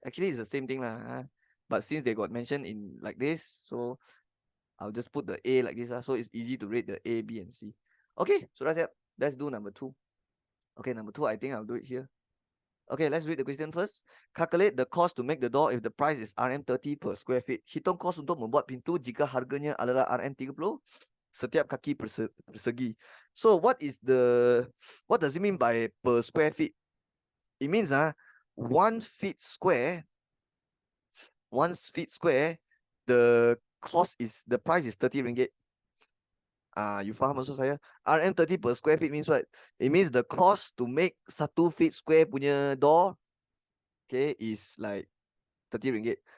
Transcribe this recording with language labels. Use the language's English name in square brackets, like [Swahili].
[English] Actually, it's the same thing lah. But since they got mentioned in like this, so I'll just put the a like this. So it's easy to read the a, b, and c. Okay, so that's it. Let's do number 2. Okay, number 2, I think I'll do it here. Okay, let's read the question first. Calculate the cost to make the door if the price is RM30 per square feet. [Malay] Hitung kos untuk membuat pintu jika harganya adalah RM30 setiap kaki persegi. [English] So what does it mean by per square feet? It means 1 feet square, the price is 30 ringgit. You [Malay] faham maksud saya? [English] RM30 per square feet means what? It means the cost to make 1 feet square [Malay] punya [English] door, okay, is like 30 ringgit.